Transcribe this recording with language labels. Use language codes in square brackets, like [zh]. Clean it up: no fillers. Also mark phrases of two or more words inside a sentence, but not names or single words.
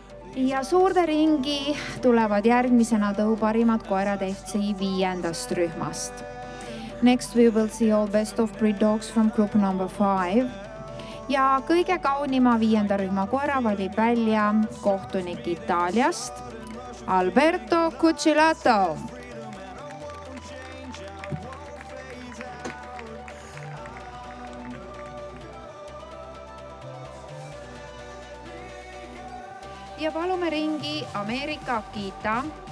[et] Ja suurde ringi tulevad järgmisena tõuparimad koerad FC 5. rühmast. [en] Next we will see all best of breed dogs from group number 5. [et] Ja kõige kaunima 5. rühma koera valib välja kohtunik Itaaliast, Alberto Cucilato. Ja palume ringi Ameerika Akita,